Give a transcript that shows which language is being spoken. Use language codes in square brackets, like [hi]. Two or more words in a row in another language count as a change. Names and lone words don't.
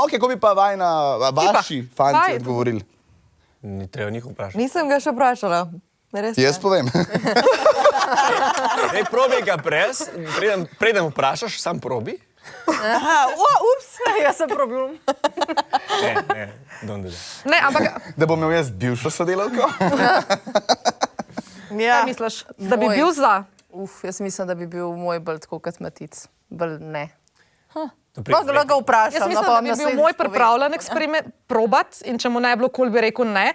[sl] Ok, ko bi pa vaši fanti odgovorili. Ni treba njih vprašati. Nisem ga še vprašala. Jaz povem. Dej, probi ga brez, preden vprašaš, sam probi. Ups, Jaz sem problem. Ne, [en] don't do that. [sl] Ne, ampak, Da bom imel jaz bivšo sodelavko? kaj misliš, da bi bil za? Jaz mislim, da bi bil moj bolj tako kot Matic. Bolj ne. To pride Lahko ga vprašam. Jaz mislim, da bi bil moj pripravljen eksperiment probat in če mu ne bi bilo kul, bi rekel ne.